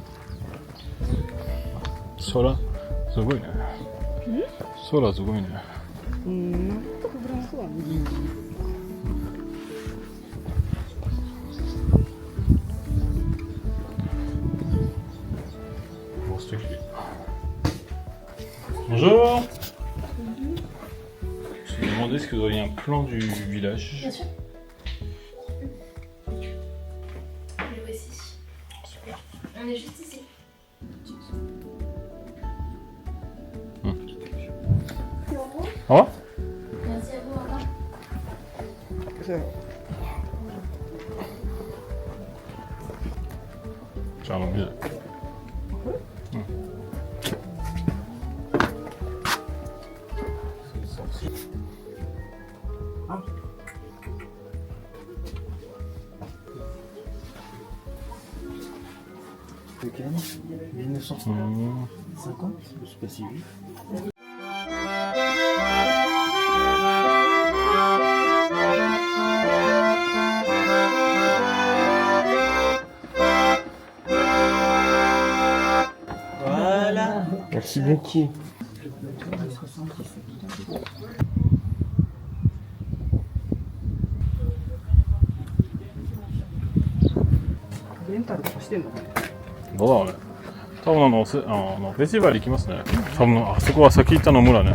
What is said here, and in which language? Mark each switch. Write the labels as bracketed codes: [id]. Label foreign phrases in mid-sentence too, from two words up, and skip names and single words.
[ja] 空すごいね。空すごいね。なんとかフランスは右。お、素敵。Bonjour. [fr] Je me demandais si vous auriez un plan du village. Bien sûr. Le voici. Super. On est juste ici. Au revoir. Merci à vous, au revoir. [ja] そう。じゃあ水。 [fr] Lequel 1950, je sais pas si oui. Voilà. Merci beaucoup. [ja] レンタルとかしてんのかね。どうだろうね。多分フェスティバル行きますね。多分あそこは先行ったの村ね。